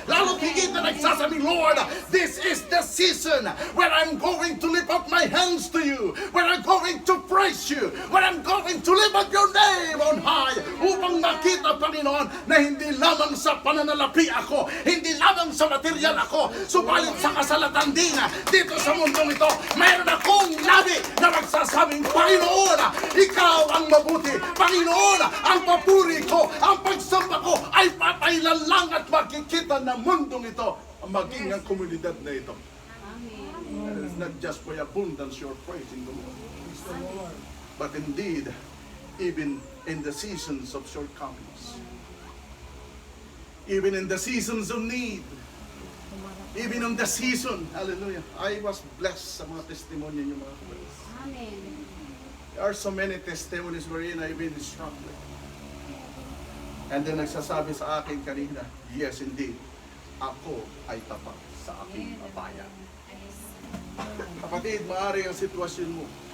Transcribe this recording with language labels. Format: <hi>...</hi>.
<tl>Lalo't higit na nagsasabi, Lord,</tl> <en>this is the season where I'm going to lift up my hands to you, where I'm going to praise you, where I'm going to lift up your name on high,</en> <tl>upang makita, Panginoon, na hindi lamang sa pananalapi ako, hindi lamang sa material ako, subalit sa kasalatan din dito sa mundong ito, mayroon akong labi na magsasabing, Panginoon, ikaw ang mabuti. Panginoon, ang papuri ko, ang pagsamba ko ay papailan lang at makikita na mundong ito, maging ang komunidad na ito.</tl> <en>And it's not just for abundance you're praising the Lord, but indeed, even in the seasons of shortcomings, even in the seasons of need, even in the season, hallelujah, I was blessed</en> <tl>sa mga testimony niyo, mga kapatid.</tl> <en>Amen. There are so many testimonies wherein I've been struggling.</en> <tl>And then nagsasabi sa akin kanina,</tl> <en>yes indeed,</en> <tl>ako ay tapat sa aking bayan. Kapatid, maaari ang sitwasyon mo.</tl>